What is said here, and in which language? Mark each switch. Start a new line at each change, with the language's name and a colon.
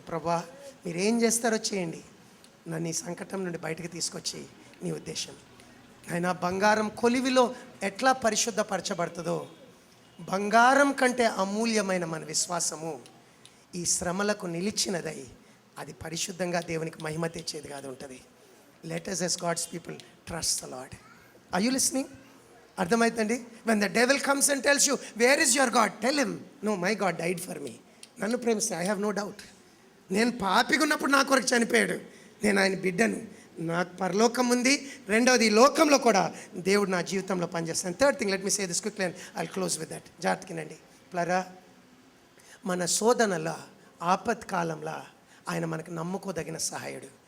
Telugu: ప్రభా, మీరు ఏం చేస్తారో చేయండి, నన్ను ఈ సంకటం నుండి బయటకు తీసుకొచ్చి నీ ఉద్దేశం. ఆయన బంగారం కొలివిలో ఎట్లా పరిశుద్ధపరచబడుతుందో, బంగారం కంటే అమూల్యమైన మన విశ్వాసము ఈ శ్రమలకు నిలిచినదై అది పరిశుద్ధంగా దేవునికి మహిమ తెచ్చేది కాదు ఉంటుంది.
English: Let us as God's people trust the Lord. Are you listening?
Telugu: అర్థమవుతుంది?
English: when the devil comes and tells you, where is your God? tell him, no, my God died for me.
Telugu: నన్ను ప్రేమిస్తే,
English: I have no doubt.
Telugu: నేను పాపిగా ఉన్నప్పుడు నా కొరకు చనిపోయాడు. నేను ఆయన బిడ్డను. నాకు పరలోకం ఉంది. రెండవది, ఈ లోకంలో కూడా దేవుడు నా జీవితంలో పనిచేస్తాను.
English: Third thing, let me say this quickly and I'll close with that.
Telugu: జాగ్రత్తకినండి ప్లరా, మన శోధనల ఆపత్కాలంలో ఆయన మనకు నమ్ముకోదగిన సహాయుడు.